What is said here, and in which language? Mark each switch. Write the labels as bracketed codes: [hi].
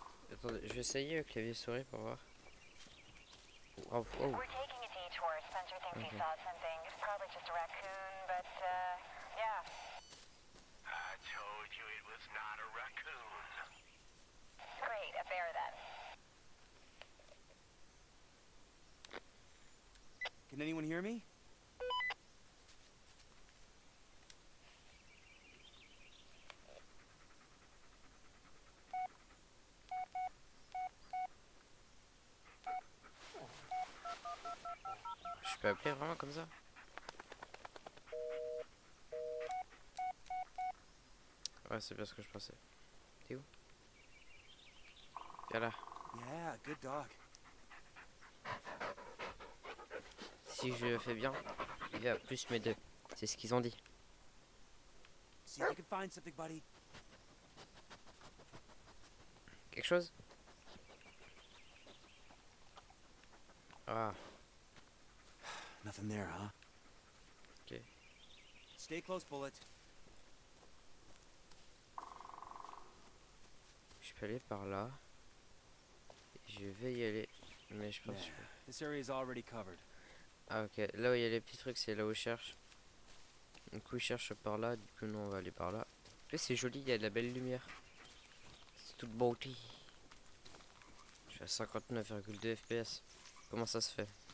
[fr] Attendez, je vais essayer clavier souris pour voir. Oh, oh. [en] We're taking a detour. Spencer thinks he saw something. It's probably just a raccoon, but, yeah. I told you it was not a raccoon. Great, a bear then. Can anyone hear me? [fr] Je peux appeler vraiment comme ça? Ouais, c'est bien ce que je pensais. T'es où? Viens là. [en] Yeah, good dog. [fr] Si je fais bien, il y a plus mes deux. C'est ce qu'ils ont dit. [en] See if you can find something, buddy. [fr] Quelque chose? Ah, [en] Nothing there, huh? ok. Stay close, Bullet. [fr] Je suis peux aller par là. Je vais y aller. Mais je pense [en] Yeah, [fr] que... [en] this area is already covered. [fr] Ah ok, là où il y a les petits trucs, c'est là où je cherche. Du coup, je cherche par là. Du coup, non, on va aller par là. Et c'est joli, il y a de la belle lumière. C'est toute beauté. Je suis à 59,2 FPS. Comment ça se fait?